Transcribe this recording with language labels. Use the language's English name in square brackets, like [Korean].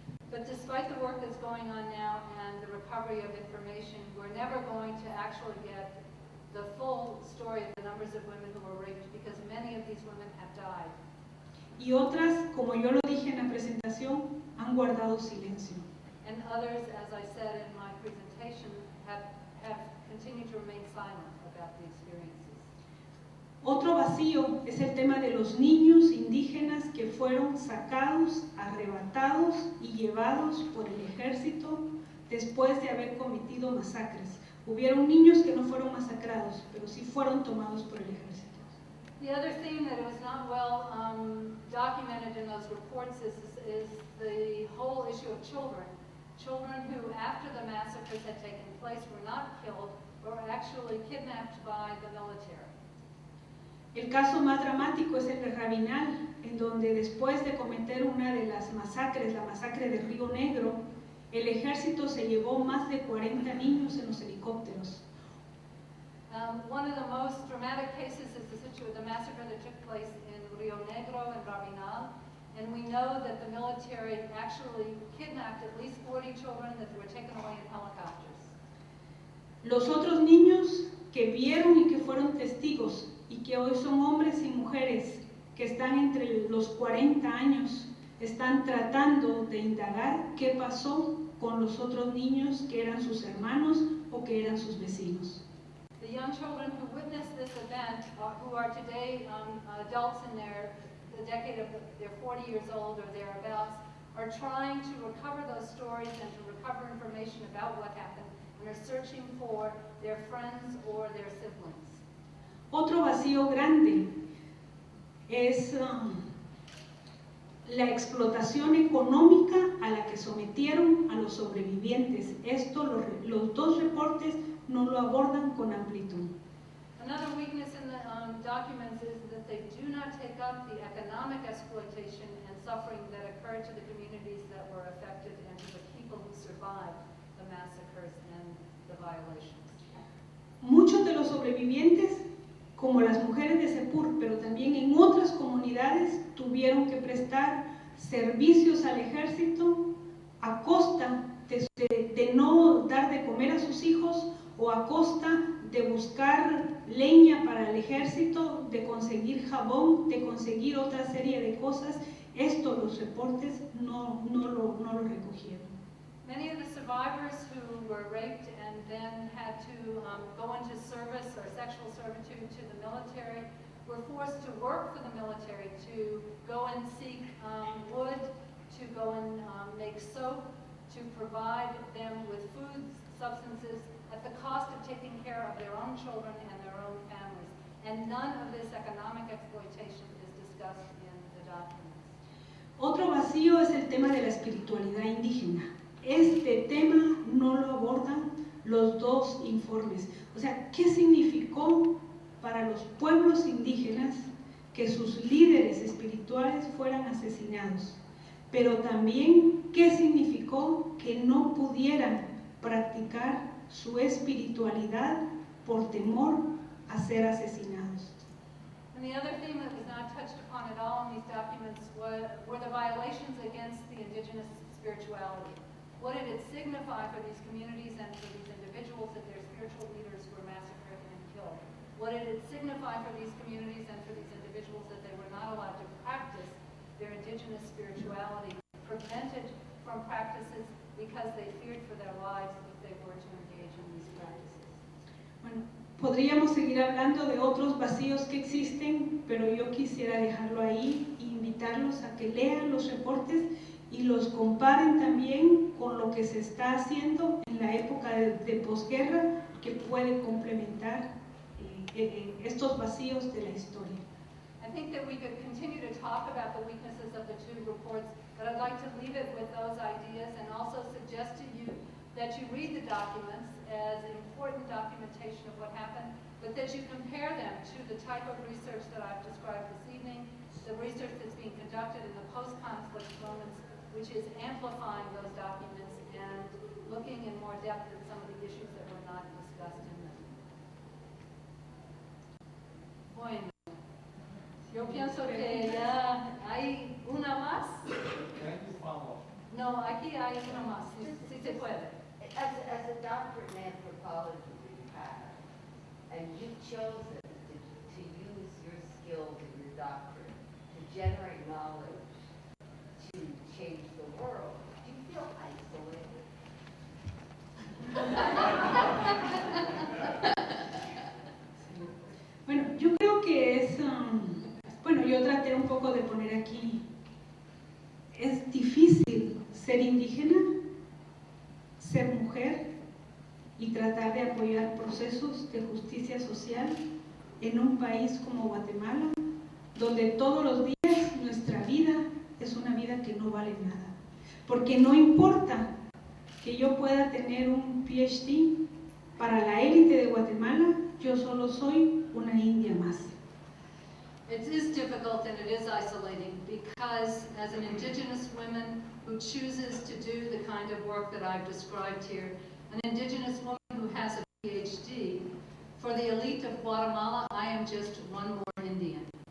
[English] But despite the work that's going on now and the recovery of information, we're never going to actually get the full story of the numbers of women who were raped, because many of these women have died. [Spanish] Y otras, como yo lo dije en la presentación, han guardado silencio. [English] And others, as I said in my presentation, have continued to remain silent about the experiences. [Spanish] Otro vacío es el tema de los niños indígenas que fueron sacados, arrebatados y llevados por el ejército después de haber cometido masacres. Hubieron niños que no fueron masacrados, pero sí fueron tomados por el ejército. [English] The other theme that was not well documented in those reports is the whole issue of children. Children who, after the massacres had taken place, were not killed, but were actually kidnapped by the military. [Spanish] El caso más dramático es el de Rabinal, en donde después de cometer una de las masacres, la masacre de Río Negro, el ejército se llevó más de 40 niños en los helicópteros. [English] One of the most dramatic cases is the massacre that took place in Rio Negro and Rabinal, and we know that the military actually kidnapped at least 40 children that were taken away in helicopters. [Spanish] Los otros niños que vieron y que fueron testigos y que hoy son hombres y mujeres que están entre los 40 años, están tratando de indagar qué pasó con los otros niños que eran sus hermanos o que eran sus vecinos. [English] The young children who witnessed this event, who are today adults in the decade of they're 40 years old or thereabouts, are trying to recover those stories and to recover information about what happened, and are searching for their friends or their siblings. [Spanish] Otro vacío grande es la explotación económica a la que sometieron a los sobrevivientes. Esto los dos reportes no lo abordan con amplitud. [English] Another weakness in the documents is that they do not take up the economic exploitation and suffering that occurred to the communities that were affected and to the people who survived the massacres and the violations. [Spanish] Muchos de los sobrevivientes, como las mujeres de Sepur, pero también en otras comunidades, tuvieron que prestar servicios al ejército a costa de no dar de comer a sus hijos o a costa de buscar leña para el ejército, de conseguir jabón, de conseguir otra serie de cosas. Esto los reportes no lo recogieron. [English] Many of the survivors who were raped and then had to go into service or sexual servitude to the military were forced to work for the military, to go and seek wood, to go and make soap, to provide them with food, substances, at the cost of taking care of their own children and their own families. And none of this economic exploitation is discussed in the documents. [Spanish] Otro vacío es el tema de la espiritualidad indígena. Este tema no lo abordan los dos informes. O sea, ¿qué significó para los pueblos indígenas que sus líderes espirituales fueran asesinados? Pero también, qué significó que no pudieran practicar su espiritualidad por temor a ser asesinados. [English] And the other theme that was not touched upon at all in these documents were the violations against the indigenous spirituality. What did it signify for these communities and for these individuals that their spiritual leaders were massacred and killed? What did it signify for these communities and for these individuals that they were not allowed to practice their indigenous spirituality, prevented from practices because they feared for their lives if they were to engage in these practices? [Spanish] Bueno, podríamos seguir hablando de otros vacíos que existen, pero yo quisiera dejarlo ahí e invitarlos a que lean los reportes y los comparen también con lo que se está haciendo en la época de posguerra, que puede complementar estos vacíos de la historia. [English] I think that we could continue to talk about the weaknesses of the two reports, but I'd like to leave it with those ideas and also suggest to you that you read the documents as important documentation of what happened, but that you compare them to the type of research that I've described this evening, the research that's being conducted in the post-conflict moments, which is amplifying those documents and looking in more depth at some of the issues that were not discussed in them. [Spanish] Bueno, yo pienso que ya hay una más. No, aquí hay una más, si se puede. [English] As a doctorate in anthropology that you have, and you've chosen to use your skills in your doctorate to generate knowledge to change the world, do you feel isolated? [Spanish] Bueno, yo creo que es, bueno, yo traté un poco de poner aquí, es difícil ser indígena, ser mujer y tratar de apoyar procesos de justicia social en un país como Guatemala, donde todos los días nuestra vida es una vida que no vale nada. Porque no importa que yo pueda tener un PhD, para la élite de Guatemala, yo solo soy una india más. [English] It is difficult and it is isolating because as an indigenous woman who chooses to do the kind of work that I've described here, an indigenous woman who has a PhD, for the elite of Guatemala, I am just one more Indian.